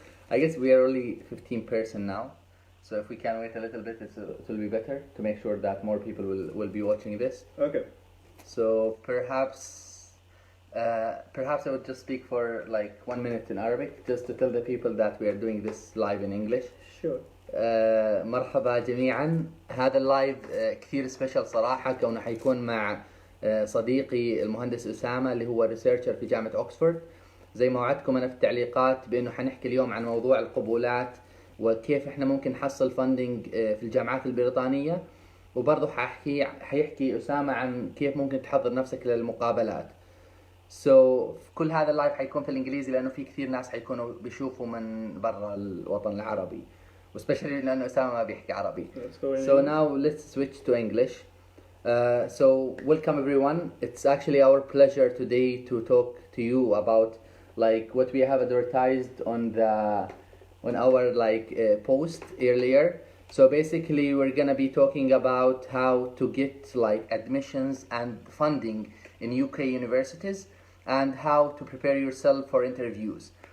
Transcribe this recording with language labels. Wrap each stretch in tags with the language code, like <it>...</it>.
<en>I guess we are only 15 person now. So if we can wait a little bit, it will be better to make sure that more people will be watching this. Okay. So perhaps I would just speak for like 1 minute in Arabic just to tell the people that we are doing this live in English. Sure.</en> <ar>مرحبا جميعا. هذا اللايف كثير سبيشال صراحة، كونه حيكون مع صديقي المهندس أسامة اللي هو ريسيرشر في جامعة أكسفورد. زي ما وعدتكم أنا في التعليقات بأنه حنحكي اليوم عن موضوع القبولات وكيف احنا ممكن نحصل فاندنج في الجامعات البريطانية، وبرضه حيحكي أسامة عن كيف ممكن تحضر نفسك للمقابلات. كل هذا اللايف حيكون في الإنجليزي لأنه في كثير ناس حيكونوا بيشوفوا من برا الوطن العربي، وسبيشالي لأنه أسامة ما بيحكي عربي.</ar> <en>So now let's switch to English. So welcome everyone. It's actually our pleasure today to talk to you about like what we have advertised on our post earlier. So basically we're gonna be talking about how to get like admissions and funding in UK universities and how to prepare yourself for interviews.</en>